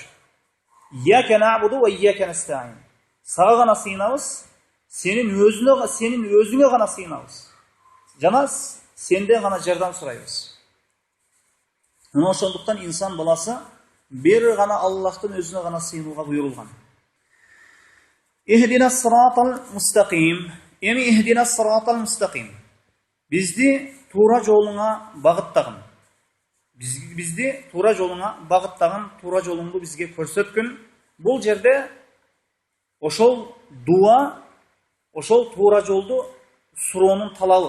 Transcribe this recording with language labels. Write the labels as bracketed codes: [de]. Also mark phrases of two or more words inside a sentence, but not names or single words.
[ar] إياك نعبد وإياك نستعين. [ky] Сага гана сыйынабыз, сенин өзүңө гана сыйынабыз. Жана сенден гана жардам сурайбыз. Мына ошондуктан инсан баласы бир гана Аллахтын өзүнө гана сыйынууга буйрулган. [ar] اهدنا الصراط المستقيم. Эми اهدنا الصراط المستقيم. [ky] Бизди туура жолуңа багыттагын. Бизди туура жолуңа багыттагын, туура жолуңду бизге көрсөткүн. Бул жерде ошол дуа, ошол туура жолду суроонун талабы.